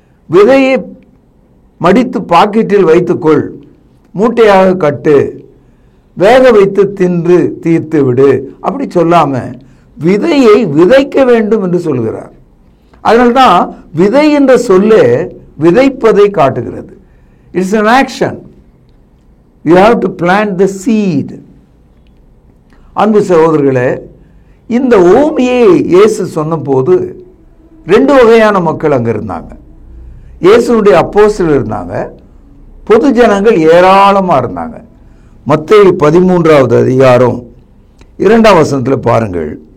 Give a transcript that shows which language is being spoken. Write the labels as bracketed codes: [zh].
[ta] விதையை மடித்து பாக்கெட்டில் வைத்துக்கொள், மூட்டையாக கட்டு, வேக வைத்து தின்று தீர்த்து விடு, அப்படி சொல்லாம விதையை விதைக்க வேண்டும் என்று சொல்கிறார். அதனால்தான் விதை என்ற சொல்லே விதைப்பதை காட்டுகிறது. [en] It's an action. You have to plant the seed. [ta] அன்பு சகோதரர்களே, இந்த ஓமையை இயேசு சொன்னபோது 2 வகையான மக்கள் அங்கே இருந்தாங்க. இயேசுனுடைய அப்போஸ்தலர் இருந்தாங்க, பொது ஜனங்கள் ஏராளமாக இருந்தாங்க. மத்தேயு 13 அதிகாரம் 2 வசனத்தில் பாருங்கள்.